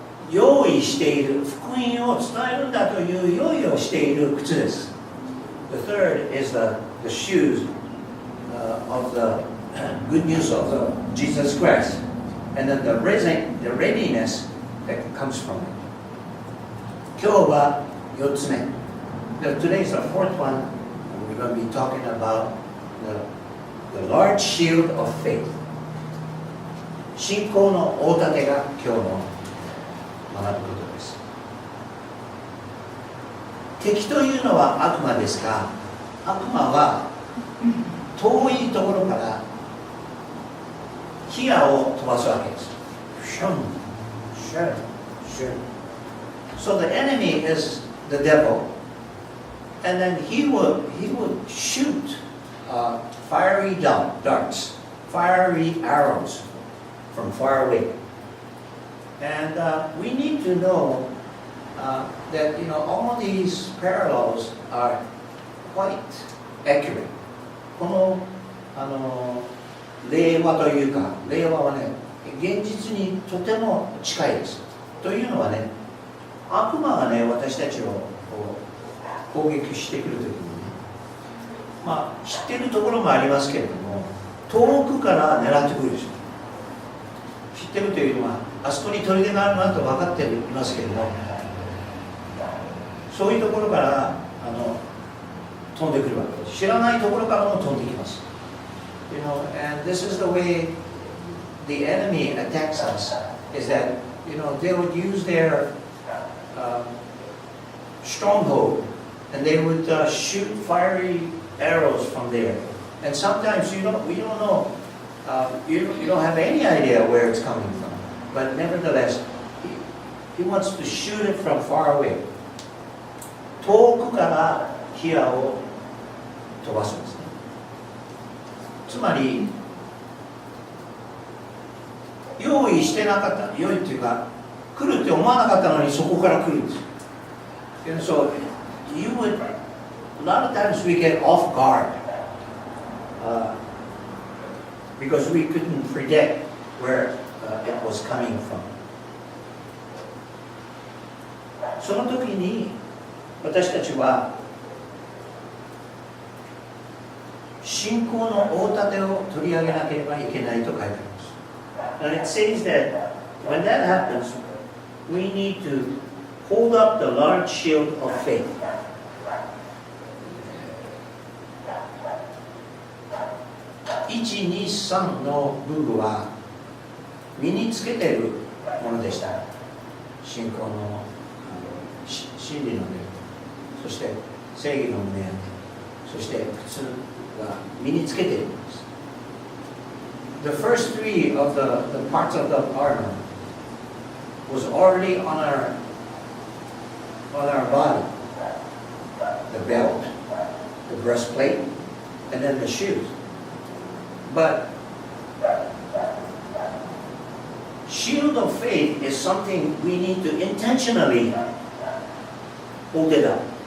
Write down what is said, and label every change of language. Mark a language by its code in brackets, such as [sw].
[ja] 用意している福音を伝えるんだという用意をしている靴です。 [en] The third is the shoes of the good news of Jesus Christ, and then the readiness that comes from it. 今日は4つ目。 [ja] Today is the fourth one. [en] We're going to be talking about the large shield of faith. [ja] 信仰の大盾が今日の学ぶことです。敵というのは悪魔ですが、悪魔は遠いところから火矢を飛ばすわけです。 [en] シュン、シュン、シュン。So the enemy is the devil. And then he would shoot fiery darts, fiery arrows from far away. And we need to know that all these parallels are quite accurate. [ja] この令和というか、令和はね、現実にとても近いです。というのはね、悪魔がね、私たちを攻撃してくるときにね、知っているところもありますけれども、遠くから狙ってくるでしょ。知ってるというのは、あそこに砦があるなと分かっていますけれども、そういうところから飛んでくるわけです。知らないところからも飛んできます。 [en] And this is the way the enemy attacks us, is that they would use their stronghold and they would shoot fiery arrows from there. And sometimes we don't know, you don't have any idea where it's coming from. But nevertheless, he wants to shoot it from far away. [ja] 遠くから火矢を飛ばすんですね。つまり用意してなかった、用意っていうか来るって思わなかったのにそこから来るんですよ。 [en] And so you would, a lot of times we get off guard because we couldn't predict where it was coming from. [ja] その時に私たちは信仰の大盾を取り上げなければいけないと書いてあります。 [en] And it says that when that happens, we need to hold up the large shield of faith. [ja] 1、2、3の武具は身につけているものでした。信仰の真理の目、そして正義の目、そして靴が身につけているんです。 [en] The first three of the parts of the armor was already on our body. The belt, the breastplate, and then the shoes. But shield of faith is something we need to intentionally hold it up.